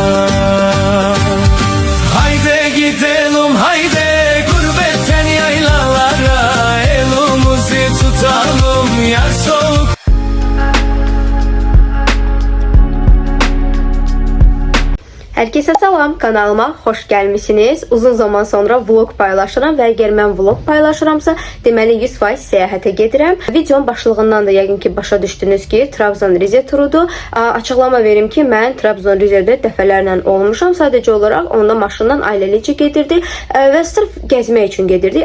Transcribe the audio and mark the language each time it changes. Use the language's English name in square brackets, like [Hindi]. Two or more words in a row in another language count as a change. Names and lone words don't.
[Turkish] Haydi gidelim haydi gurbetten yaylalara, elimizi tutalım yar soğuk. Herkese salam, kanalıma hoş gelmişsiniz. [Azerbaijani] Uzun zaman sonra vlog paylaşıram və əgər mən vlog paylaşıramsa, deməli 100% səyahətə gedirəm. Videonun başlığından da yəqin ki başa düşdünüz ki, Trabzon-Rize turudur. Açıqlama verim ki, mən Trabzon-Rize'də dəfələrlə olmuşam. Sadəcə olaraq onda maşından ailəlicə gedirdik və sırf gəzmək üçün gedirdik.